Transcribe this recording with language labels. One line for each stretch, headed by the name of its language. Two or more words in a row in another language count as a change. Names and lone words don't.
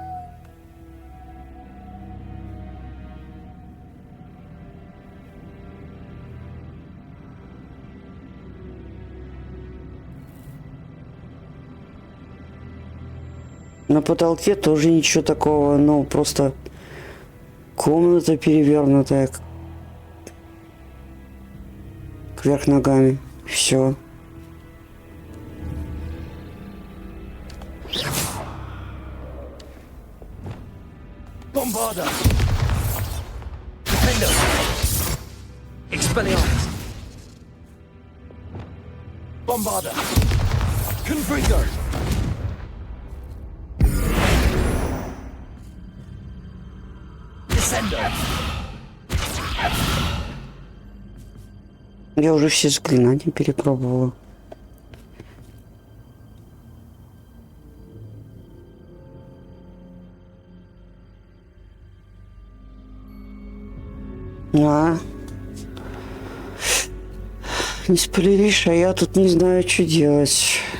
Russian: На потолке тоже ничего такого, ну просто комната перевернутая кверх ногами. Все. Bombarda. Defender. Expelliarmus. Bombarda. Confringo. Descender. Я уже все заклинания перепробовала. Не спойлеришь, а я тут не знаю, что делать.